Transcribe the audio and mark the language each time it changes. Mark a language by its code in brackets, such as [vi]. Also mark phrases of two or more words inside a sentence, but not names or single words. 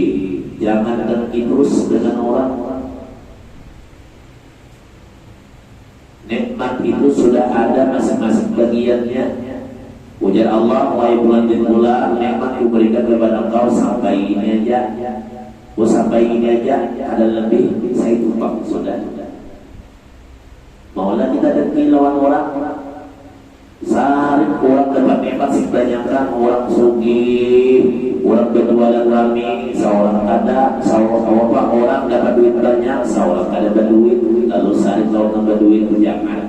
[id] Jangan dengki terus dengan orang. Nikmat itu sudah ada masing-masing bagiannya. Ujar Allah, wahai bulan bin bulan, nikmat diberikan kepada engkau sampai ini aja. Sampai ini aja, ada lebih, saya tumpang sudah. [bjn] Maulah kita dengki lawan orang. Saring orang dapat nikmat sih kebanyakan orang sugih, orang berjualan rame, seorang ada, seorang orang dapat duit banyak, seorang ada berduit, lalu saring lawan berduit jangan.